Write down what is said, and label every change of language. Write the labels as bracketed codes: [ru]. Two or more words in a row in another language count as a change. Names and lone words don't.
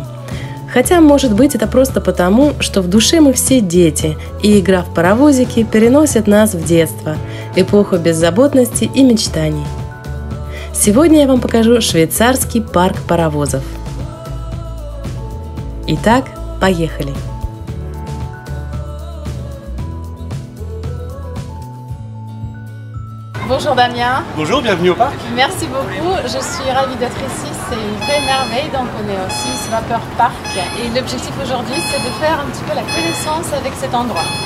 [ru] Хотя, может быть, это просто потому, что в душе мы все дети, и игра в паровозики переносит нас в детство, эпоху беззаботности и мечтаний. Сегодня я вам покажу швейцарский парк паровозов. Итак, поехали! [fr] Bonjour Damien. Bonjour, bienvenue au parc. Merci beaucoup, je suis ravie d'être ici, c'est une vraie merveille, donc on est au Swiss Vapor Park et l'objectif aujourd'hui c'est de faire un petit peu la connaissance avec cet endroit.